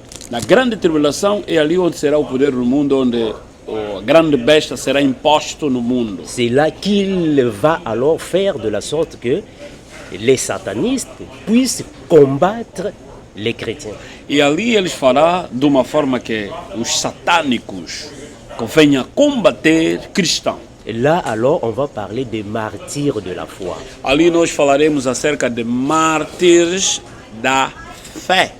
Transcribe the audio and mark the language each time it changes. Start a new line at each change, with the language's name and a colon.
Portuguese: Na grande tribulação é ali onde será o poder do mundo, onde a grande besta será imposto no mundo.
French: C'est là qu'il va alors faire de la sorte que les satanistes puissent combattre les chrétiens.
Portuguese: E ali eles fará de uma forma que os satânicos venham combater cristãos.
French: Et là, alors, on va parler des martyrs de la foi.
Portuguese: Ali nós falaremos acerca de mártires da fé.